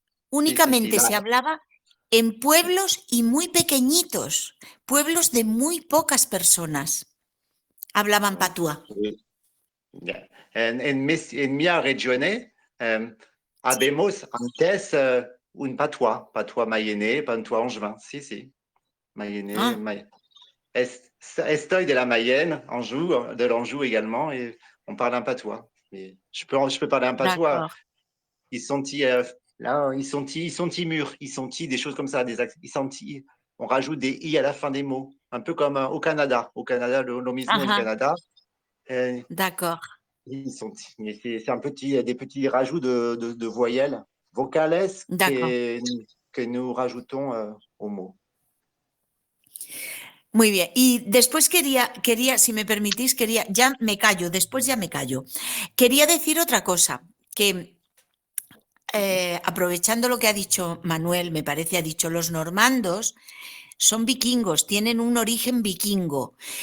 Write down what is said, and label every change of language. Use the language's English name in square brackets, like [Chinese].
[Spanish] Únicamente se hablaba en pueblos y muy pequeñitos, pueblos de muy pocas personas. Hablaban patois. En mi región habemos antes un patois mayennais, patois angevin. Sí. Mayennais. Estoy de la Mayenne, Anjou, [French] de l'Anjou également, et on parle un patois. Et je peux parler un patois. D'accord. Ils sont là, ils sont mûrs, ils sont des choses comme ça, ils sont on rajoute des i à la fin des mots, un peu comme au Canada. Au Canada, [Spanish] lo mismo en Canada. [French] D'accord. C'est des petits rajouts de voyelles vocales que nous rajoutons aux mots. [Spanish] Muy bien. Y después quería, si me permitís, ya me callo, después ya me callo. Quería decir otra cosa, que aprovechando lo que ha dicho Manuel, me parece, ha dicho, los normandos son vikingos, tienen un origen vikingo.